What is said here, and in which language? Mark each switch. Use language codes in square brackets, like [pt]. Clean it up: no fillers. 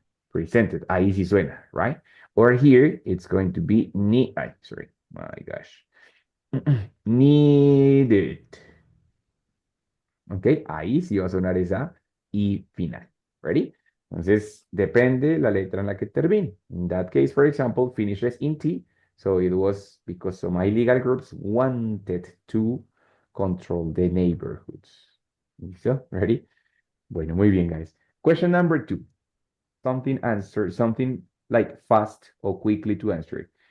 [en] Presented. [es] Ahí sí suena, [en] right? Or here it's going to be sorry, my gosh. Needed. [es] Ok, ahí sí va a sonar esa I final. [en] Ready? [es] Entonces, depende la letra en la que termine. [en] In that case, for example, finishes in T. So it was because some illegal groups wanted to control the neighborhoods. [es] ¿Listo? [en] Ready? [es] Bueno, muy bien, [en] guys. Question number 2. Something like fast or quickly to answer it.